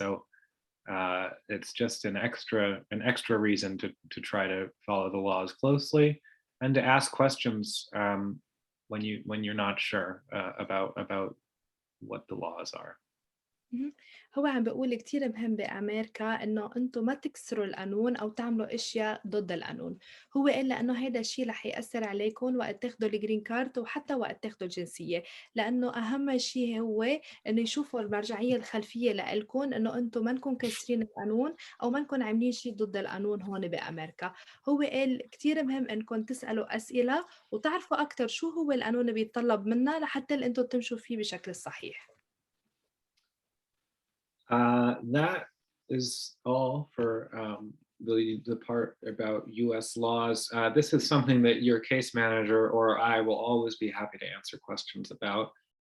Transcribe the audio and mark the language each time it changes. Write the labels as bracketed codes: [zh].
[en] So it's just an extra reason to try to follow the laws closely and to ask questions when you're not sure about what the laws are. Um. [ar] هو عم بيقول كتير مهم بأمريكا إنه أنتم ما تكسروا القانون أو تعملوا أشياء ضد القانون، هو قال لإنه هيدا الشيء رح يأثر عليكم وقت تاخدوا الجرين كارد وحتى وقت تاخدوا الجنسية، لإنه أهم شيء هو إنه يشوفوا المرجعية الخلفية لإلكم إنه أنتم ما نكون كاسرين القانون أو ما نكون عاملين شيء ضد القانون هون بأمريكا، هو قال كتير مهم إنكم تسألوا أسئلة وتعرفوا أكتر شو هو القانون اللي بيتطلب منا لحتى أنتم تمشوا فيه بشكل الصحيح. [en] That is all for the part about U.S. laws. This is something that your case manager or I will always be happy to answer questions about.